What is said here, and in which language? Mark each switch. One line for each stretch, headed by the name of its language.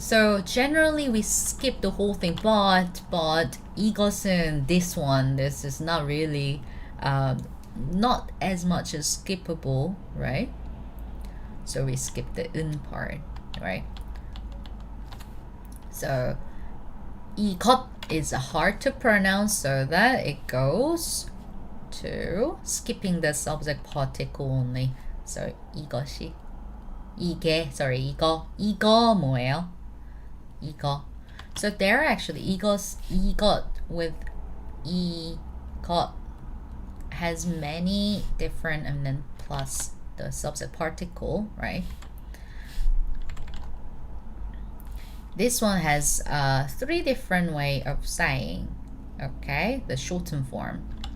English: So generally we skip the whole thing, but 이것은, this is not really not as much as skippable, right? So we skip the in part, right? So 이것 is hard to pronounce, so that it goes to skipping the subject particle only. So
Korean: 이것이, 이거 뭐예요? 이거.
English: So there are actually 이것 with 이것 has many different, and then plus the subject particle, right? This one has 3 different way of saying, okay, the shortened form.